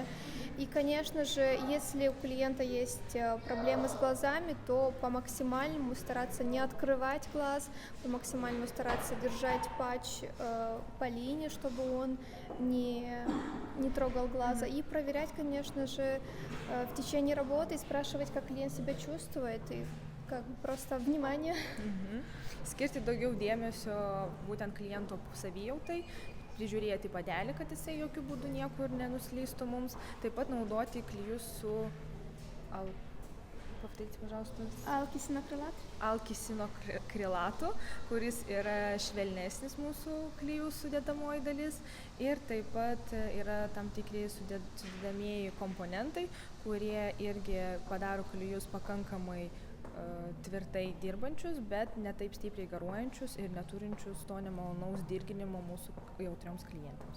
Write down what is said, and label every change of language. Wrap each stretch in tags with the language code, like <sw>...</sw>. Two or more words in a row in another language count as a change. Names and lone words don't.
<ru>И, конечно же, если у клиента есть проблемы с глазами, то по максимальному стараться не открывать глаз, по максимальному стараться держать патч по линии, чтобы он не трогал глаза. И проверять, конечно же, в течение работы и спрашивать, как клиент себя чувствует. И как просто внимание.</ru> <lt>Skirti daugiau dėmesio būtent kliento savijautai, prižiūrėti padelį, kad jisai jokių būdų niekur nenuslystų mums, taip pat naudoti klijus su alkisinokrilatu, kuris yra švelnesnis mūsų klijų sudėdamoji dalis ir taip pat yra tam tikri sudedamieji komponentai, kurie irgi padaro klijus pakankamai tvirtai dirbančius, bet ne taip stipriai garuojančius ir neturinčius to nemalonaus dirginimo mūsų jautrioms klientams.</lt>